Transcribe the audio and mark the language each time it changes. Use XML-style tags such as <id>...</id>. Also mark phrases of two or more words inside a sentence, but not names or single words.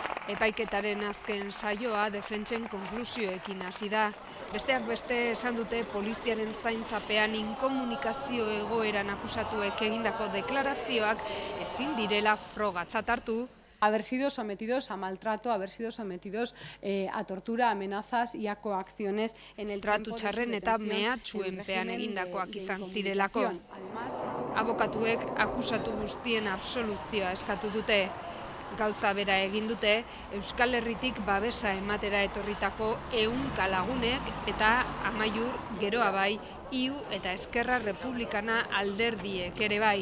<eu>Epaiketaren azken saioa defentsen konklusioekin hasi da. Besteak beste esan dute poliziaren zaintzapean inkomunikazio egoeran akusatuek egindako deklarazioak ezin direla frogatzat hartu.</eu> <es>Haber sido sometidos a maltrato, haber sido sometidos a tortura, amenazas y a coacciones en el</es> <eu>tratu txarren eta mehatxuenpean egindakoak izan zirelako. Abokatuek akusatu guztien absoluzioa eskatu dute. Gauza bera egin dute Euskal Herritik babesa ematera etorritako 100 lagunek eta Amaiur, Geroa bai, IU eta Eskerra Republikana alderdiek ere bai.</eu>